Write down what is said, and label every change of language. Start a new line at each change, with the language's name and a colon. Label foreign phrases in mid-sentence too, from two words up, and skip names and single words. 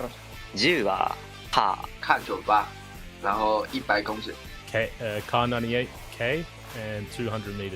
Japanese: 銃は
Chinese: K98，然后100公尺。
English: K98K and 200 meters.